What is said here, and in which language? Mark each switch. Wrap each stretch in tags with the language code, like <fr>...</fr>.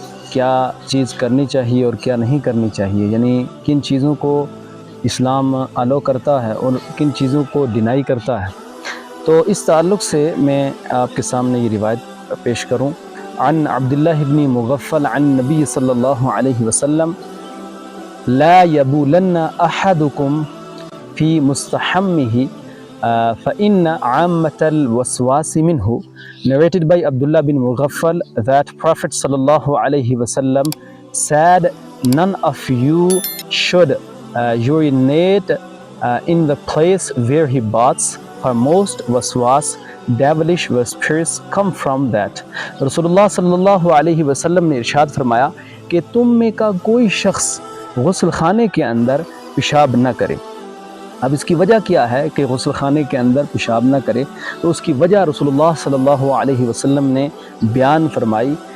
<ur>کیا چیز کرنی چاہیے اور کیا نہیں کرنی چاہیے، یعنی کن چیزوں کو اسلام الاؤ کرتا ہے اور کن چیزوں کو ڈینائی کرتا ہے، تو اس تعلق سے میں آپ کے سامنے یہ روایت پیش کروں۔</ur> <ar>عن عبداللہ بن مغفل عن نبی صلی اللہ علیہ وسلم لا يبولن أحدكم في مستحمه فإن عامة الوسواس منه.</ar> <en>Narrated by Abdullah bin Mughaffal that Prophet sallallahu alaihi wasallam said, none of you should urinate in the place where he baths, for most waswas, devilish spirits come from that.</en> <ur>Rasulullah sallallahu alaihi wasallam نے ارشاد فرمایا کہ تم میں کا کوئی شخص غسل خانے کے اندر پیشاب نہ کرے۔ اب اس کی وجہ کیا ہے کہ غسل خانے کے اندر پیشاب نہ کرے، تو اس کی وجہ رسول اللہ صلی اللہ علیہ وسلم نے بیان فرمائی،</ur>